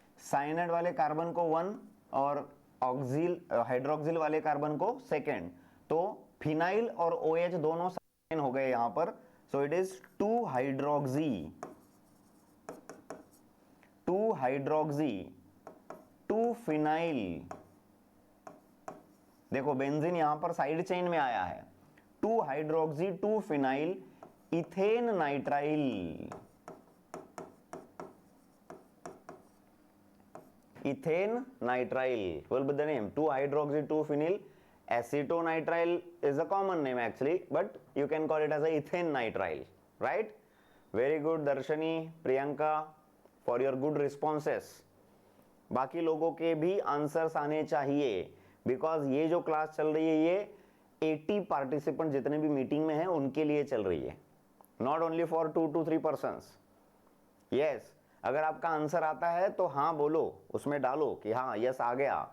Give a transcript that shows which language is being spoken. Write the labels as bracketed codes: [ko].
[hi] Cyanide वाले carbon को 1 और ऑक्सिल हाइड्रोक्सिल वाले कार्बन को 2, तो फिनाइल और OH दोनों साइन हो गए यहां पर, [en] so it is [hi] 2 hydroxy 2 phenyl. देखो बेंजीन यहां पर साइड चेन में आया है, 2 hydroxy 2 phenyl ethane nitrile. [en] Ethane nitrile will be the name, 2 hydroxy 2 phenyl acetonitrile is a common name actually, but you can call it as a ethane nitrile, right? Very good Darshani, Priyanka, for your good responses. [hi] बाकी लोगों के भी answers आने चाहिए, because ये जो class चल रही है ये 80 पार्टिसिपेंट जितने भी मीटिंग में हैं उनके लिए चल रही है, [en] Not only for 2 to 3 persons. [hi] Yes, अगर आपका आंसर आता है तो हाँ बोलो, उसमें डालो कि हाँ यस आ गया।